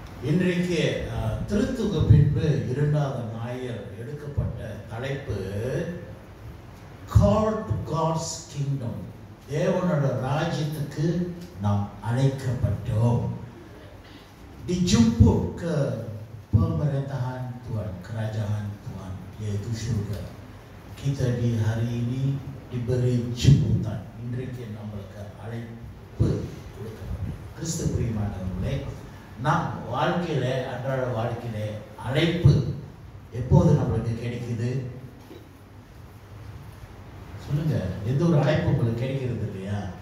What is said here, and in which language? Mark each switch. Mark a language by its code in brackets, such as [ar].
[ta] இன்றைக்கு திருத்துக பின்பு இரண்டாவது ஞாயிறு எடுக்கப்பட்ட தலைப்பு [en] Call to God's kingdom. [ta] தேவனோட ராஜ்யத்துக்கு நாம் அழைக்கப்பட்டோம். [ms] Dijemput ke pemerintahan Tuhan, kerajaan Tuhan, yaitu surga. Kita di hari ini diberi jemputan. [ta] இன்றைக்கு நம்மளுக்கு அழைப்பு கொடுக்கப்பட்டது. கிறிஸ்து பிரியமானவர்களே, நாம் வாழ்க்கையில அன்றாட வாழ்க்கையில அழைப்பு எப்போது நம்மளுக்கு கிடைக்குது சொல்லுங்க. எந்த ஒரு அழைப்பு உங்களுக்கு கிடைக்கிறது இல்லையா?